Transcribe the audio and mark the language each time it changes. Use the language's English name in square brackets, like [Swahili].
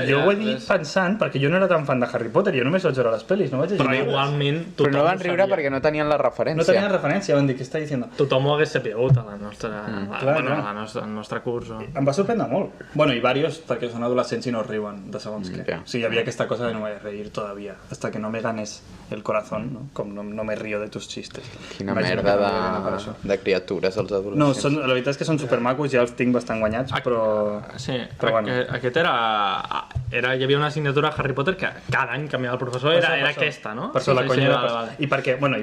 [Catalan] jo ho he dit pensant, perquè jo no era tan fan de Harry Potter, jo només vaig veure les pel·lis, no vaig llegir. Però igualment tothom Però no van riure perquè no tenien la referència. No tenien referència, van dir, què està dient? Tothom ho hagués sapigut a la nostra... al nostre curs. Em va sorprendre molt. Bueno, i varios, perquè són adolescents i no riuen de segons què. O sigui, hi havia aquesta cosa de [Spanish] no me voy a reír todavía, hasta que no me ganes el corazón, [Catalan] no? [Spanish] Com no me río de tus chistes. [Catalan] Quina merda de criatures, els adolescents. No, la veritat és que són supermacos, ja els tinc bastant guanyats, però... Sí, però bueno. Aquest era... Hi havia una assignatura a Harry Potter que cada any canviava el professor, era aquesta, no? Per això la conya era... I perquè